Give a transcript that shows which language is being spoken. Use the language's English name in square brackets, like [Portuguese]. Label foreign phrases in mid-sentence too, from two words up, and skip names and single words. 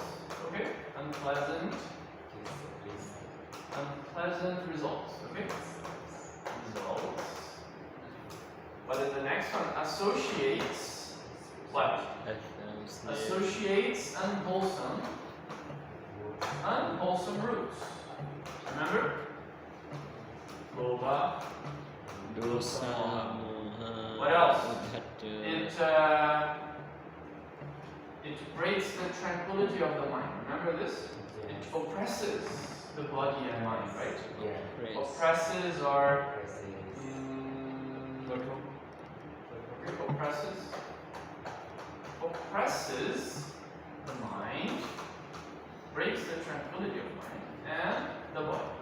[English] Okay, unpleasant results. Okay, results. What is the next one? Associates. What? Associates unwholesome roots. Remember? Lobha. [Pali] Dosa, moha, [English] What else? uddhata. It breaks the tranquility of the mind. Remember this? It oppresses the body and mind, right? Yeah. Oppresses or oppresses the mind, breaks the tranquility of mind and the body.